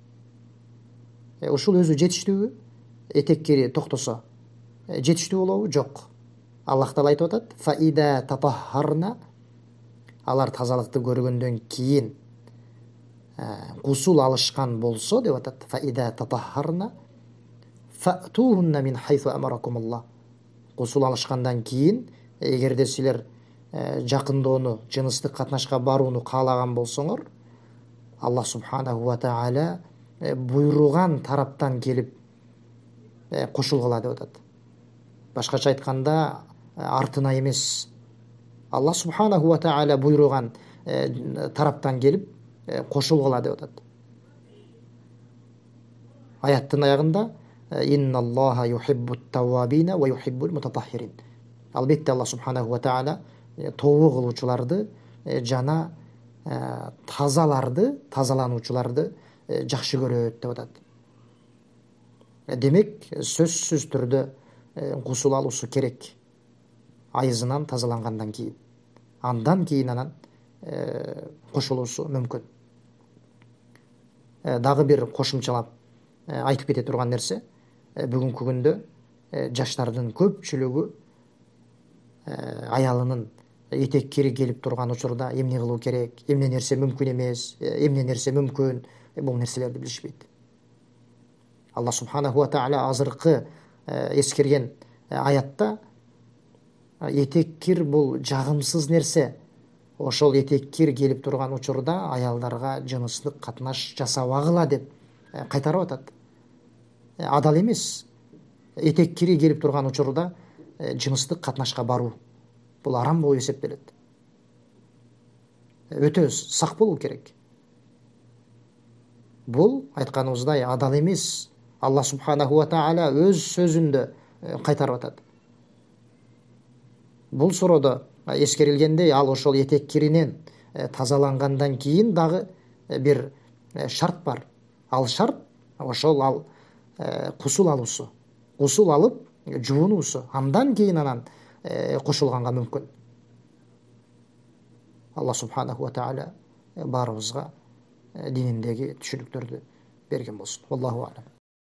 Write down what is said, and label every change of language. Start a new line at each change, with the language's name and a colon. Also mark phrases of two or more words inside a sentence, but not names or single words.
Kyrgyz: Ушул өзү жетиштүүбү? Этек-кири токтосо жетиштүү болобу? Жок. Аллах Таала айтып атат:
Arabic: "فإذا تطهرن",
Kyrgyz: алар тазалыкты көргөндөн кийин кусул алышкан болсо деп атат.
Arabic: "فإذا تطهرن فأتوهن من حيث أمركم الله".
Kyrgyz: Кусул алышкандан кийин, эгерде силер жакындоону, жыныстык катнашка барууну каалаган болсоңор,
Arabic: الله سبحانه وتعالى
Kyrgyz: буйруган тараптан келип кошулгула деп атат. Башкача айтканда, артына эмес,
Arabic: الله سبحانه وتعالى
Kyrgyz: буйруган тараптан келип кошулгула деп атат. Аяттын аягында
Arabic: إن الله يحب التوابين ويحب المتطهرين.
Kyrgyz: Албетте
Arabic: الله سبحانه وتعالى
Kyrgyz: тообо кылуучуларды жана тазаларды, тазалануучуларды жакшы көрөт деп атат. Демек, сөзсүз түрдө кусул алуусу керек. Айызынан тазалангандан кийин. Андан кийин анан кошулуусу мүмкүн. Дагы бир кошумчалап айтып кете турган нерсе, бүгүнкү күндө жаштардын көпчүлүгү аялынын этек-кири келип турган учурда эмне кылуу керек, эмне нерсе мүмкүн эмес, эмне нерсе мүмкүн, бул нерселерди билишпейт.
Arabic: الله سبحانه وتعالى
Kyrgyz: азыркы эскерген аятта этек-кир бул жагымсыз нерсе. Ошол этек-кир келип турган учурда аялдарга жыныстык катнаш жасабагыла деп кайтарып атат. Адал эмес. Этек-кири келип турган учурда жыныстык катнашка баруу бул арам болуп эсептелет. Өтө сак болуу керек. Бул айтканыбыздай адал эмес.
Arabic: الله سبحانه وتعالى
Kyrgyz: өз сөзүндө кайтарып атат. Бул суроодо эскерилгендей, ал ошол этек-киринен тазалангандан кийин дагы бир шарт бар. Ал шарт ошол кусул алуусу. Кусул алып жуунуусу. Андан кийин анан кошулганга мүмкүн.
Arabic: الله سبحانه وتعالى
Kyrgyz: баарыбызга дининдеги түшүнүктөрдү берген болсун.
Arabic: الله أعلم.